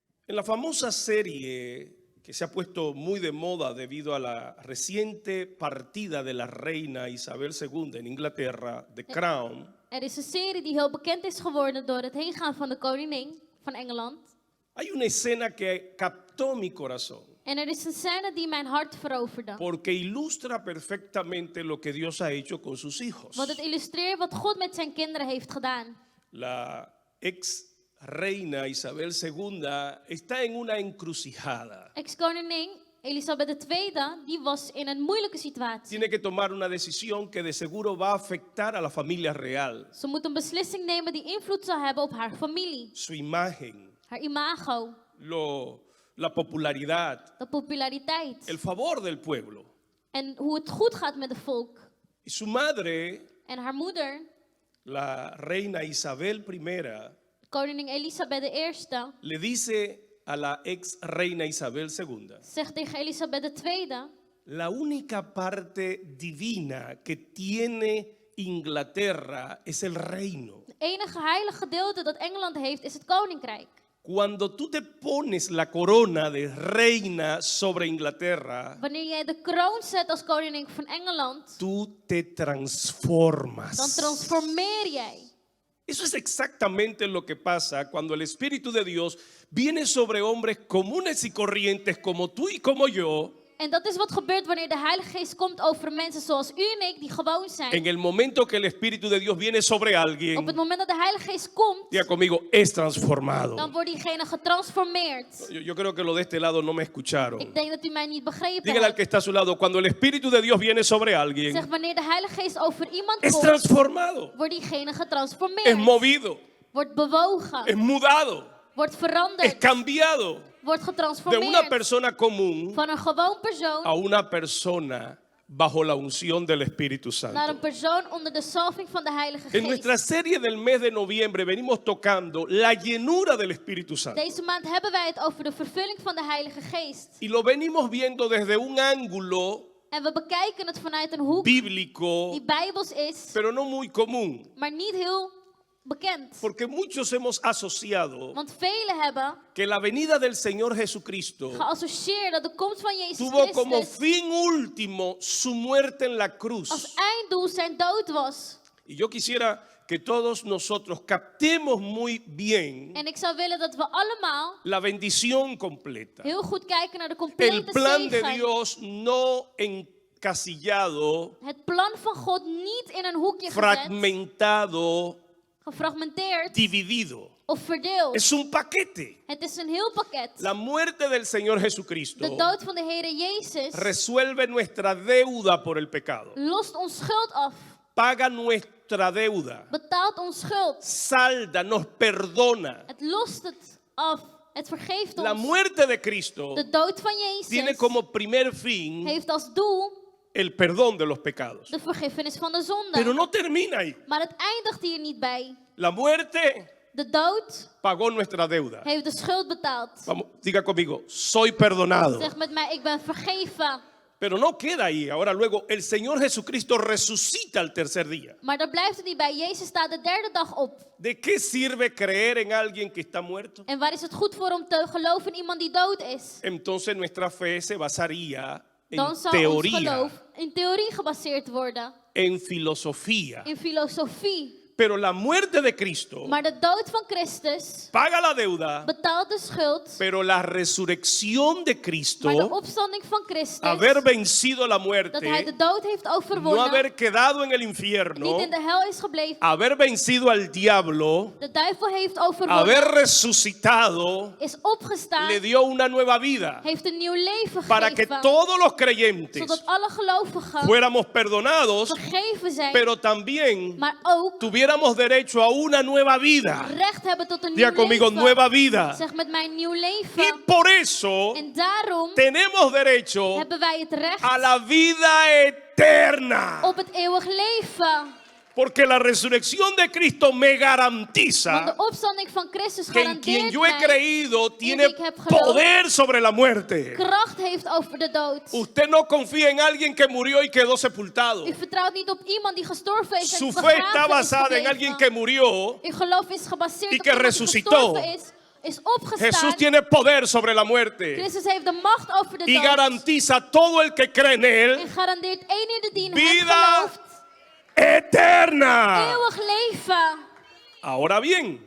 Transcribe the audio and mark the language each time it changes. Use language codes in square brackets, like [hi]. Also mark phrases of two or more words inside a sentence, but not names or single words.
[es] En la famosa serie que se ha puesto muy de moda debido a la reciente partida de la reina Isabel II en Inglaterra, The Crown. [nl] Is een serie die heel bekend is geworden door het heengaan van de koningin van Engeland. [es] Hay una escena que captó mi corazón. [nl] En is een scène die mijn hart veroverde. [es] Porque ilustra perfectamente lo que Dios ha hecho con sus hijos. [nl] Want het illustreert wat God met zijn kinderen heeft gedaan. [es] La ex reina Isabel II está en una encrucijada. [nl] Ex-koningin Elisabeth II, die was in een moeilijke situatie. [es] Tiene que tomar una decisión que de seguro va a afectar a la familia real. [nl] Ze moet een beslissing nemen die invloed zal hebben op haar familie. [es] Su imagen, [nl] Haar imago, [es] la popularidad, [nl] de populariteit. [es] el favor del pueblo. [nl] En hoe het goed gaat met het volk. [es] Y su madre, [nl] En haar moeder, [es] la reina Isabel I, [nl] koningin Elisabeth I, [es] le dice a la ex reina Isabel II: [nl] zegt tegen Elisabeth II: [es] la única parte divina que tiene Inglaterra es el reino. [nl] Het enige heilige gedeelte dat Engeland heeft is het koninkrijk. [es] Cuando tú te pones la corona de reina sobre Inglaterra, [nl] Wanneer jij de kroon zet als koningin van Engeland, [es] tú te transformas. [nl] dan transformeer jij. [es] Eso es exactamente lo que pasa cuando el Espíritu de Dios viene sobre hombres comunes y corrientes como tú y como yo. [nl] En dat is wat gebeurt wanneer de Heilige Geest komt over mensen zoals u en ik, die gewoon zijn. [es] En el momento que el Espíritu de Dios viene sobre [nl] Op [es] alguien, [nl] het moment dat de Heilige Geest komt, [es] diga conmigo, es transformado. [nl] dan wordt diegene getransformeerd. [es] Yo creo que lo de este lado no me escucharon. [nl] Ik denk dat u mij niet begrepen [es] Dígale al que [nl] hebt. [es] está a su lado, cuando el Espíritu de Dios viene sobre alguien, [nl] Zeg, wanneer de Heilige Geest over iemand [es] es [nl] komt, [es] transformado, [nl] wordt diegene [es] es [nl] getransformeerd. [es] movido, [nl] Wordt bewogen. [es] es mudado, [nl] Wordt [es] es [nl] veranderd. [es] cambiado [nl] Wordt [es] de una [nl] getransformeerd. [es] persona común [nl] Van een gewoon persoon [es] a una persona bajo la unción del Espíritu [nl] naar [es] Santo. [nl] een persoon onder de salving van de Heilige [es] En nuestra [nl] Geest. [es] serie del mes de noviembre venimos tocando la llenura del Espíritu Santo. [nl] Deze maand hebben wij het over de vervulling van de Heilige Geest. [es] Y lo venimos viendo desde un ángulo [nl] En we bekijken het vanuit een hoek [es] bíblico, [nl] die bijbels is, [es] pero no muy común. [nl] maar niet heel bekend. [es] Porque muchos hemos asociado [nl] Want velen hebben [es] que la venida del Señor Jesucristo [nl] geassocieerd dat de komst van Jezus [es] tuvo como [nl] Christus [es] fin último su muerte en la [nl] als [es] cruz. [nl] einddoel zijn dood was. [es] Y yo quisiera que todos nosotros captemos muy bien [nl] En ik zou willen dat we allemaal [es] la bendición completa. [nl] heel goed kijken naar de [es] El [nl] complete [es] plan de [nl] zegen. [es] Dios no encasillado, [nl] Het plan van God niet in een hoekje gezet, [es] fragmentado, [nl] gefragmenteerd [es] dividido. [nl] of verdeeld. [es] Es un paquete. [nl] Het is een heel pakket. [es] La muerte del Señor [nl] De [es] Jesucristo [nl] dood van de Heere Jezus [es] resuelve nuestra deuda por el pecado. [nl] lost ons schuld af, [es] Paga nuestra deuda. [nl] betaalt ons schuld. [es] Salda, nos perdona. [nl] Het lost het af, het vergeeft [es] La [nl] ons. [es] muerte de Cristo [nl] De dood van [es] tiene [nl] Jezus [es] como primer fin [nl] heeft als doel [es] el perdón de los pecados. [nl] de vergiffenis van de [es] Pero [nl] zonde. [es] no termina ahí. [nl] Maar het eindigt hier niet bij. [es] La muerte [nl] De dood [es] pagó nuestra deuda. [nl] heeft de schuld betaald. [es] Vamos, diga conmigo, soy perdonado. [nl] Zeg met mij, ik ben vergeven. [es] Pero no queda ahí. Ahora luego el Señor Jesucristo resucita al tercer día. [nl] Maar daar blijft het niet bij. Jezus staat de derde dag op. [es] ¿De qué sirve creer en alguien que está muerto? [nl] En waar is het goed voor om te geloven in iemand die dood is? [es] Entonces nuestra fe se basaría [nl] Dan [es] en [nl] zou ons [es] teoría, [nl] geloof in theorie gebaseerd worden. [es] en filosofía. [nl] In filosofie. [es] Pero la muerte de Cristo [nl] Maar de dood van Christus [es] paga la deuda, [nl] betaalt de schuld. [es] pero la resurrección de Cristo, [nl] Maar de opstanding van Christus, [es] haber vencido la [nl] dat hij de [es] muerte, [nl] dood heeft [es] no [nl] overwonnen, [es] haber quedado en el [nl] niet [es] infierno, [nl] in de hel is gebleven, [es] haber vencido al diablo, [nl] de duivel heeft [es] haber [nl] overwonnen, [es] resucitado, [nl] is opgestaan, [es] le dio una nueva vida [nl] heeft een nieuw leven [es] para que [nl] gegeven, [es] todos los creyentes [nl] zodat alle gelovigen [es] fuéramos perdonados, [nl] vergeven zijn, [es] pero también [nl] maar ook [es] tuviéramos derecho a una nueva vida. [nl] recht hebben tot een [es] Diga [nl] nieuw [es] conmigo, [nl] leven. [es] nueva vida. [nl] Zeg met mij nieuw [es] Y [nl] leven. [es] por eso [nl] En daarom [es] tenemos derecho [nl] hebben wij het recht [es] a la vida eterna. [nl] op het eeuwig leven. [es] Porque la resurrección de Cristo me [nl] Want de [es] garantiza [nl] opstanding van Christus [es] que en quien [nl] garandeert [es] yo he [nl] mij [es] creído tiene [nl] ik heb geloofd, [es] poder sobre la muerte. [nl] kracht heeft over de dood. [es] Usted no confía en alguien que murió y quedó sepultado. [nl] U vertrouwt niet op iemand die gestorven is en [es] Su fe [nl] begraven [es] está [nl] is [es] basada en [nl] gebleven. [es] alguien que murió [nl] Uw geloof is gebaseerd [es] y [nl] op [es] que [nl] iemand die [es] resucitó. [nl] gestorven is, is [es] Jesús [nl] opgestaan. [es] tiene poder sobre la muerte [nl] Christus heeft de macht over de [es] y [nl] dood. [es] garantiza a todo el que cree en [nl] En [es] él [nl] garandeert ieder die in hem [es] vida [nl] gelooft [es] eterna. [nl] eeuwig leven. [es] Ahora bien,